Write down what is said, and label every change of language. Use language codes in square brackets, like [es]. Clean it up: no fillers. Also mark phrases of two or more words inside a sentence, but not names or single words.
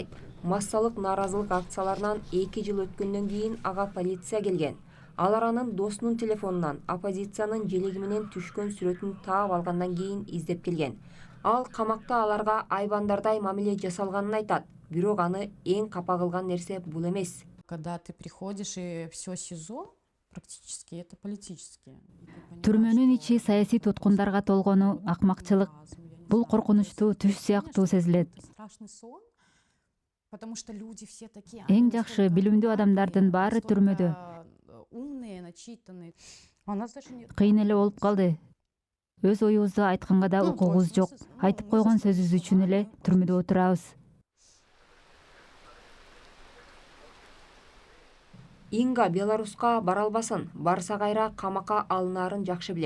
[ky] Массалык нааразылык акцияларынан 2 жыл өткөндөн кийин ага полиция келген. Алар анын досунун телефонунан оппозициянын желеги менен түшкөн сүрөтүн таап алгандан кийин издеп келген. Ал камакта аларга айбандардай мамиле жасалганын айтат. Бирок аны эң капа кылган нерсе бул эмес. [ru] Когда ты приходишь и все СИЗО, практически это политические. [ky] Түрмөнүн ичи саясий туткундарга толгону акмакчылык. Бул коркунучтуу түш сыяктуу сезилет. [ru] Страшный сон, потому что люди все такие. [ky] Эң жакшы билимдүү адамдардын баары түрмөдө. [ru] Умные, начитанные. [ky] Кыйын эле болуп калды. Өз оюбузду айтканга да укугубуз жок. Айтып койгон сөзүбүз үчүн эле түрмөдө отурабыз. Инга Беларуска бара албасын, барса кайра камакка алынаарын жакшы билет.